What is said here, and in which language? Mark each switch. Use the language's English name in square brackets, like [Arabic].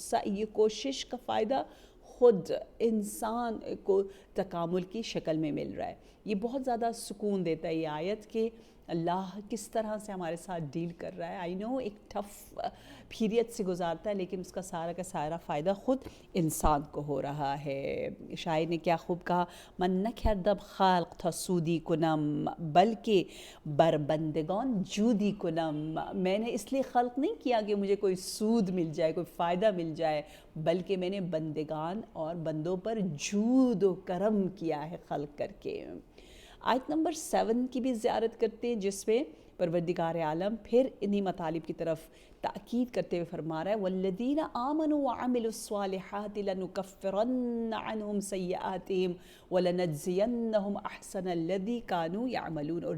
[Urdu] یہ کوشش کا فائدہ خود انسان کو تکامل کی شکل میں مل رہا ہے. یہ بہت زیادہ سکون دیتا ہے یہ آیت کہ اللہ کس طرح سے ہمارے ساتھ ڈیل کر رہا ہے. [English] I know [Urdu] ایک ٹف پیریڈ سے گزارتا ہے، لیکن اس کا سارا کا سارا فائدہ خود انسان کو ہو رہا ہے. شاعر نے کیا خوب کہا، [Persian] من نکردب خلق تا سودی کنم بلکہ بر بندگان جودی کنم. [Urdu] میں نے اس لیے خلق نہیں کیا کہ مجھے کوئی سود مل جائے، کوئی فائدہ مل جائے، بلکہ میں نے بندگان اور بندوں پر جود و کرم کیا ہے خلق کر کے. آیت نمبر 7 کی بھی زیارت کرتے ہیں، جس میں پروردگار عالم پھر انہی مطالب کی طرف تاکید کرتے ہوئے فرما رہا ہے، [Arabic] والذین آمنوا وعملوا الصالحات لنکفرن عنہم سیئاتہم ولنجزینہم احسن الذی کانوا یعملون.